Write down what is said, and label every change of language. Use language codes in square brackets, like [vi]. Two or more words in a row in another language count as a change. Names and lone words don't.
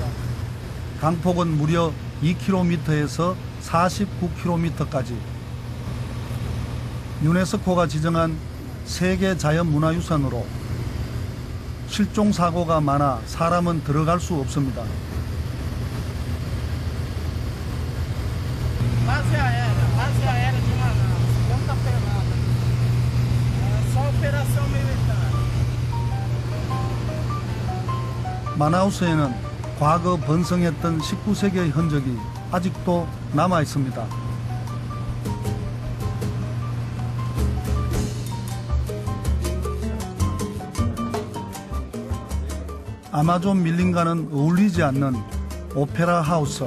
[ko] 강폭은 무려 2km에서 49km까지. 유네스코가 지정한 세계 자연문화유산으로 실종사고가 많아 사람은 들어갈 수 없습니다. [pt] Base aérea de Manaus, não tá pelada. É só operação militar. [ko] 마나우스에는 과거 번성했던 19세기의 흔적이 아직도 남아 있습니다. 아마존 밀림과는 어울리지 않는 오페라 하우스.